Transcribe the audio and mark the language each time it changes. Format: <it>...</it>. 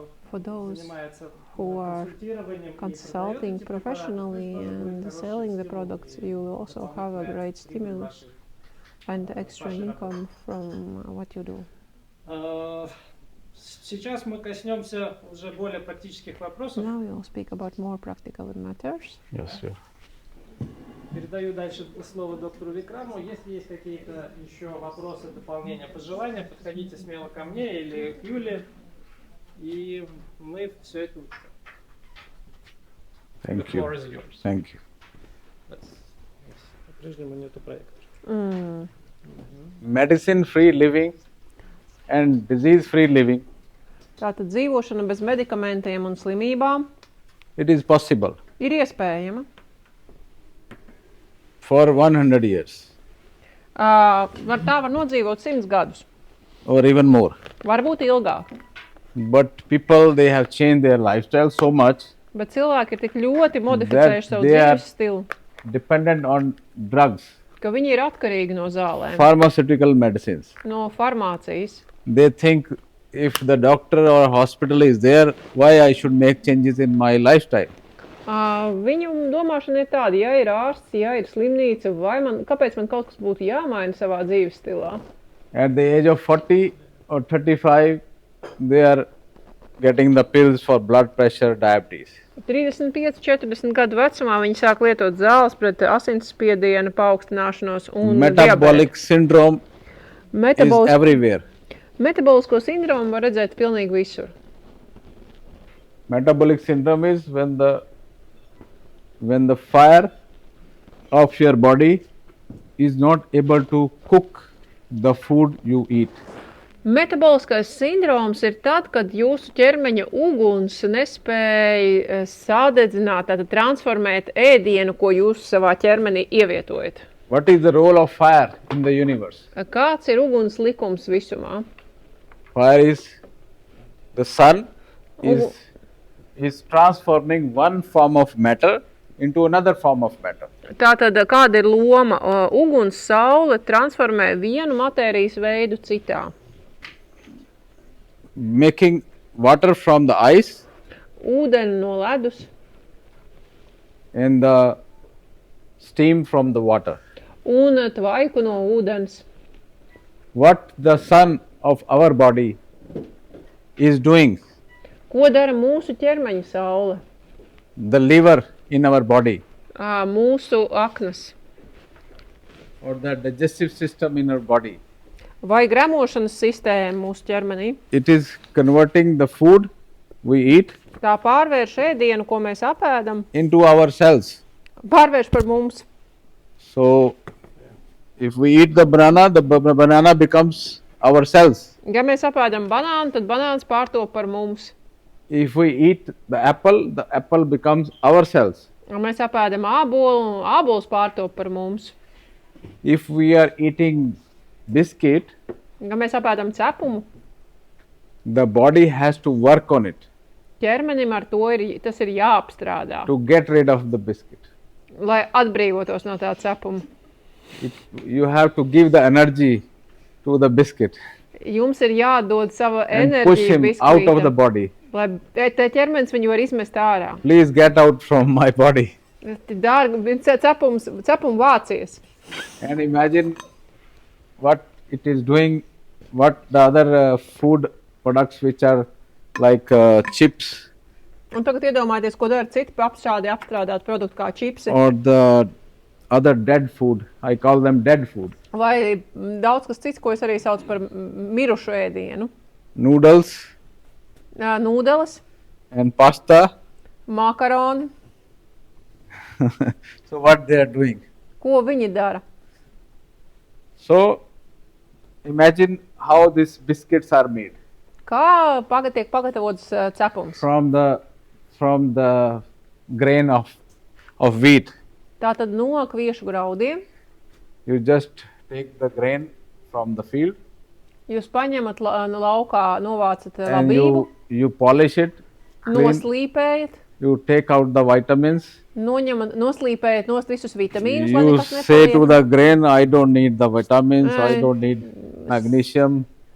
<en>For those who are consulting professionally and selling the products, you will also have a great stimulus and extra income from what you do.</en> <ru>Сейчас мы коснемся уже более практических вопросов.</ru> <en>Now we will speak about more practical matters. Yes, yeah.</en> <ru>Передаю дальше слово доктору Викраму. Если есть какие-то еще вопросы, дополнения, пожелания, подходите смело ко мне или к Юле, и мы все это учтем.</ru> <en>Thank you. The floor is yours. Thank you.</en> <ru>По-прежнему нету проекта.</ru> <en>Medicine-free living and disease-free living,</en> <lv>Tātad dzīvošana bez medikamentiem un slimībām</lv> <en>it is possible</en> <lv>ir iespējama.</lv> <en>for 100 years</en> <lv>Tā var nodzīvot 100 gadus,</lv> <en>or even more.</en> <lv>varbūt ilgāk.</lv> <en>But people, they have changed their lifestyle so much,</en> <lv>Bet cilvēki ir tik ļoti modificējuši savu</lv> <en>they are-</en> <lv>dzīves stilu,</lv> <en>dependent on drugs,</en> <lv>ka viņi ir atkarīgi no zālēm,</lv> <en>pharmaceutical medicines.</en> <lv>no farmācijas.</lv> <en>They think if the doctor or hospital is there, why I should make changes in my lifestyle?</en> <lv>Viņu domāšana ir tāda, ja ir ārsts, ja ir slimnīca, kāpēc man kaut kas būtu jāmaina savā dzīves stilā?</lv> <en>At the age of 40 or 35, they are getting the pills for blood pressure, diabetes.</en> <lv>35, 40 gadu vecumā viņi sāk lietot zāles pret asinsspiediena paaugstināšanos un</lv> <en>Metabolic syndrome is everywhere.</en> <lv>Metabolisko sindromu var redzēt pilnīgi visur.</lv> <en>Metabolic syndrome is when the fire of your body is not able to cook the food you eat.</en> <lv>Metaboliskais sindroms ir tad, kad jūsu ķermeņa uguns nespēja sadedzināt, tātad transformēt ēdienu, ko jūs savā ķermenī ievietojat.</lv> <en>What is the role of fire in the universe?</en> <lv>Kāds ir uguns likums visumā?</lv> <en>Fire is the sun is transforming one form of matter into another form of matter.</en> <lv>Tātad, kāda ir loma? Uguns saule transformē vienu matērijas veidu citā.</lv> <en>Making water from the ice</en> <lv>Ūdeni no ledus</lv> <en>and the steam from the water.</en> <lv>un tvaiku no ūdens.</lv> <en>What the sun of our body is doing,</en> <lv>Ko dara mūsu ķermeņa saule?</lv> <en>the liver in our body</en> <lv>Mūsu aknas</lv> <en>or the digestive system in our body,</en> <lv>vai gremošanas sistēma mūsu ķermenī.</lv> <en>it is converting the food we eat</en> <lv>Tā pārvērš ēdienu, ko mēs apēdam,</lv> <en>into our cells.</en> <lv>pārvērš par mums.</lv> <en>So if we eat the banana becomes our cells.</en> <lv>Ja mēs apēdam banānu, tad banāns pārtop par mums.</lv> <en>If we eat the apple becomes our cells.</en> <lv>Ja mēs apēdam ābolu, ābols pārtop par mums.</lv> <en>If we are eating biscuit,</en> <lv>Ja mēs apēdam cepumu,</lv> <en>the body has to work on it</en> <lv>ķermenim ar to tas ir jāapstrādā,</lv> <en>to get rid of the biscuit.</en> <lv>lai atbrīvotos no tā cepuma.</lv> <en>You have to give the energy to the biscuit</en> <lv>Jums ir jādod sava</lv> <en>and push</en> <lv>enerģija</lv> <en>him out of the</en> <lv>biskvītam,</lv> <en>body.</en> <lv>lai te ķermenis viņu var izmest ārā.</lv> <en>Please get out from my body.</en> <lv>Dārgi, cepumu vācies.</lv> <en>And imagine what it is doing, what the other food products which are like chips</en> <lv>Un tagad iedomājieties, ko dara citi apstrādāt produktu kā čipsi</lv> <en>or the other dead food. I call them dead food.</en> <lv>vai daudz kas cits, ko es arī saucu par mirušu ēdienu.</lv> <en>Noodles</en> <lv>Nūdeles,</lv> <en>and pasta.</en> <lv>makaroni.</lv> <en>So what they are doing?</en> <lv>Ko viņi dara?</lv> <en>So imagine how these biscuits are made</en> <lv>Kā tiek pagatavots cepums?</lv> <en>from the grain of wheat.</en> <lv>Tātad no kviešu graudiem</lv> <en>You just take the grain from the field</en> <lv>jūs paņemat no laukā, novācat</lv> <en>and</en> <lv>labību,</lv> <en>you polish it, clean,</en> <lv>noslīpējat,</lv> <en>you take out the vitamins.</en> <lv>noslīpējat nost visus vitamīnus, lai</lv> <en>You</en> <lv>nekas</lv> <en>say to</en> <lv>nepaliek.</lv> <en>the grain, I don't need the vitamins, I don't need magnesium,</en>